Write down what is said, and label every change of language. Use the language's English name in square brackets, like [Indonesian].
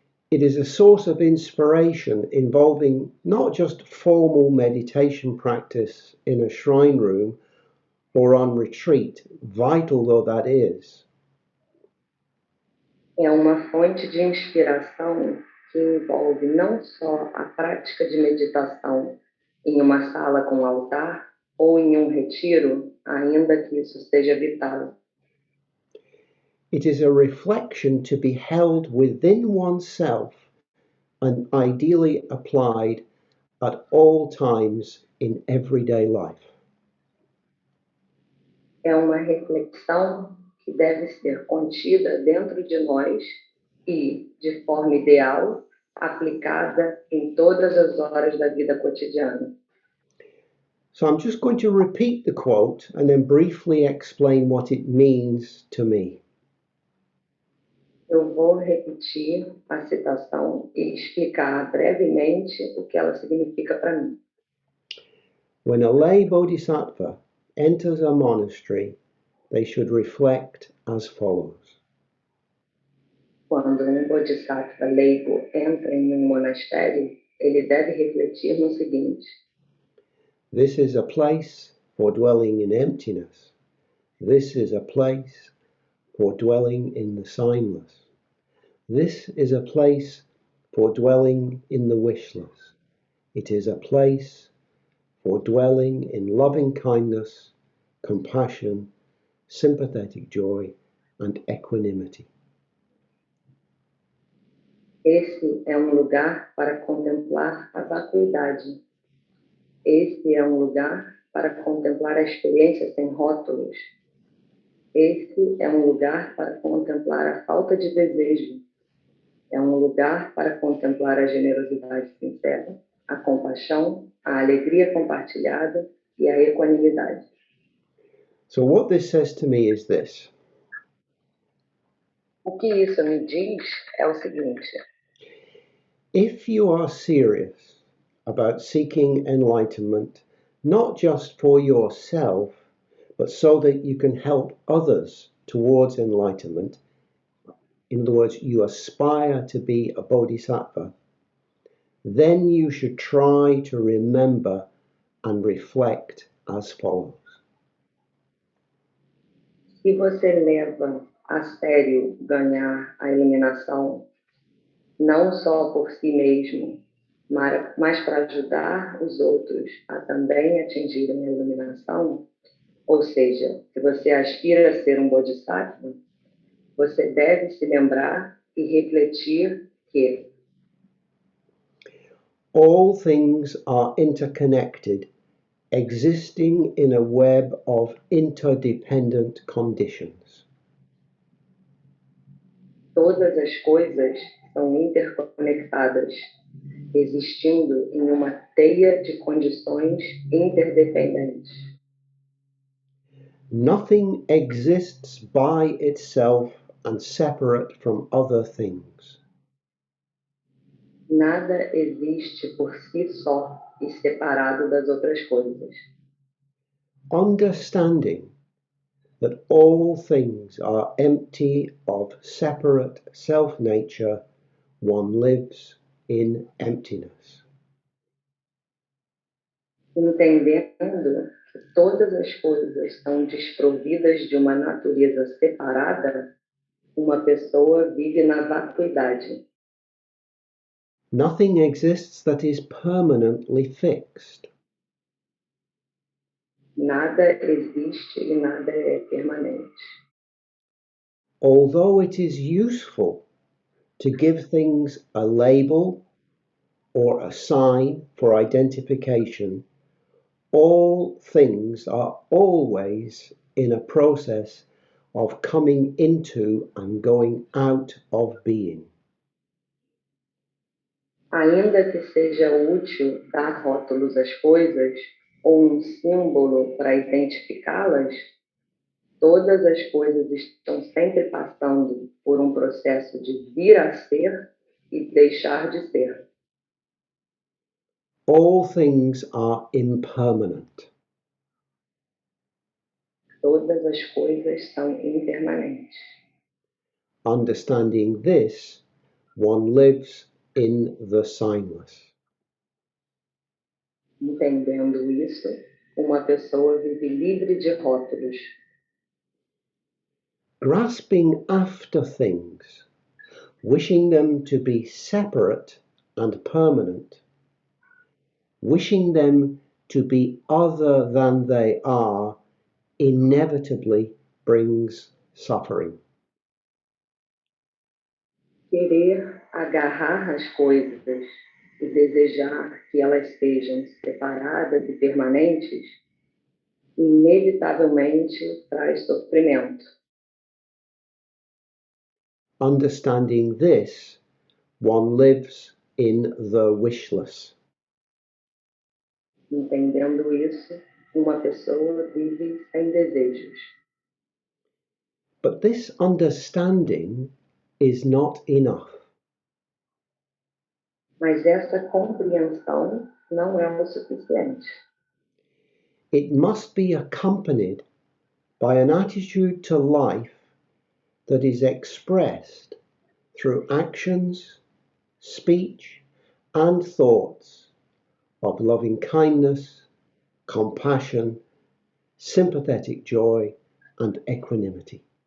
[English] It is a source of inspiration involving not just formal meditation practice in a shrine room or on retreat, vital though that is. [Portuguese] É uma fonte de inspiração que envolve não só a prática de meditação em uma sala com altar ou em um retiro, ainda que isso seja vital. [English] It is a reflection to be held within oneself and ideally applied at all times in everyday life. [Portuguese] É uma reflexão que deve ser contida dentro de nós e, de forma ideal, aplicada em todas as horas da vida cotidiana. [English] So I'm just going to repeat the quote and then briefly explain what it means to me. [Portuguese] Eu vou repetir a citação e explicar brevemente o que ela significa para mim. [English] When a lay bodhisattva enters a monastery, they should reflect as follows. [Portuguese] Quando um bodhisattva leigo entra em um monastério, ele deve refletir no seguinte: [English] This is a place for dwelling in emptiness. This is a place for dwelling in the signless. This is a place for dwelling in the wishless. It is a place for dwelling in loving kindness, compassion, sympathetic joy, and equanimity. [Portuguese] esse é um lugar para contemplar a vacuidade. Esse é um lugar para contemplar a experiência sem rótulos. Esse é um lugar para contemplar a falta de desejo. É um lugar para contemplar a generosidade sincera, a compaixão, a alegria compartilhada e a equanimidade. [English] So what this says to me is this. [Portuguese] O que isso me diz é o seguinte: [English] If you are serious about seeking enlightenment, not just for yourself, but so that you can help others towards enlightenment, in other words, you aspire to be a bodhisattva, then you should try to remember and reflect as follows. [Portuguese] se você leva a sério ganhar a iluminação, não só por si mesmo, mas para ajudar os outros a também atingirem a iluminação, ou seja, se você aspira a ser um bodhisattva, você deve se lembrar e refletir que [English] all things are interconnected, existing in a web of interdependent conditions. [Portuguese] todas as coisas são interconectadas, existindo em uma teia de condições interdependentes. [English] Nothing exists by itself and separate from other things. [Portuguese] Nada existe por si só e separado das outras coisas. [English] Understanding that all things are empty of separate self-nature, one lives in emptiness. [Portuguese] Entendendo que todas as coisas são desprovidas de uma natureza separada, uma pessoa vive na vacuidade. [English] Nothing exists that is permanently fixed. [Portuguese] Nada existe e nada é permanente. [English] Although it is useful to give things a label or a sign for identification, all things are always in a process of coming into and going out of being. [Portuguese] Ainda que seja útil dar rótulos às coisas ou um símbolo para identificá-las, todas as coisas estão sempre passando por um processo de vir a ser e deixar de ser. [English] All things are impermanent. [Portuguese] Todas as coisas são impermanentes. [English] Understanding this, one lives in the signless. [Portuguese] Entendendo isso, uma pessoa vive livre de rótulos. [English] Grasping after things, wishing them to be separate and permanent, wishing them to be other than they are, inevitably brings suffering. [Portuguese] Querer agarrar as coisas e desejar que elas sejam separadas e permanentes, inevitavelmente traz sofrimento. [English] Understanding this, one lives in the wishless. [Portuguese] Entendendo isso, uma pessoa vive sem desejos. [English] But this understanding is not enough. [Portuguese] Mas essa compreensão não é o suficiente. [English] It must be accompanied by an attitude to life that is expressed through actions, speech, and thoughts of loving kindness, compassion, sympathetic joy, and equanimity.